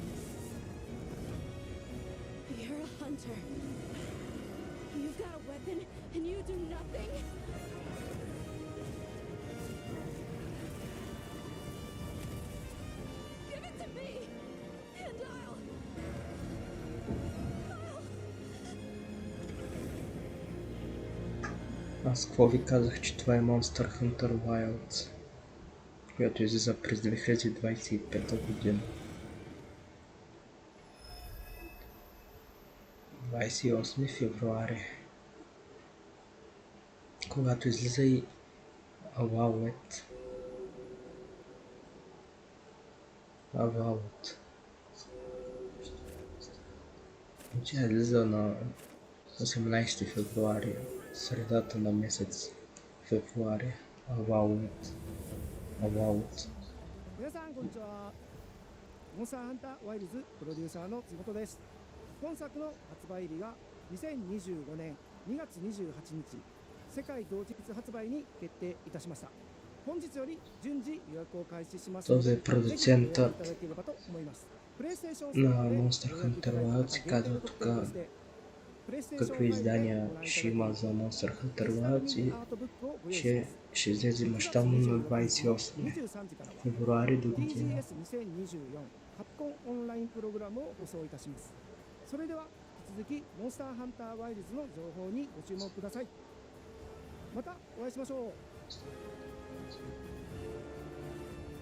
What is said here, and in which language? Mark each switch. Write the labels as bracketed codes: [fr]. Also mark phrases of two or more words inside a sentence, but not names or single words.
[en] You're a hunter. You've got a weapon, and you do nothing? Give it to me, and I'll... [bg] Аз какво ви казах, че това е Monster Hunter Wilds, която излиза през 2025 година. 28 февруари. Когато излиза и Avowed. Тя излиза на 18 февруари. Средата на месец февруари. Avowed. [ja] 皆さんこんにちは。モンスターハンターワイルズプロデューサーの津本です。本作の発売日が2025年2月28日、世界同日発売に決定いたしました。本日より順次予約を開始しますので、ぜひご覧いただければと思います。 [bg] На Monster Hunter Wilds се казва тук какви издания ще има за Monster Hunter Wilds и ще излезе мащабно на 28 февруари до година. [ja] カプコンオンラインプログラムを放送いたします。それでは引き続きモンスターハンターワイルズの情報にご注目ください。またお会いしましょう。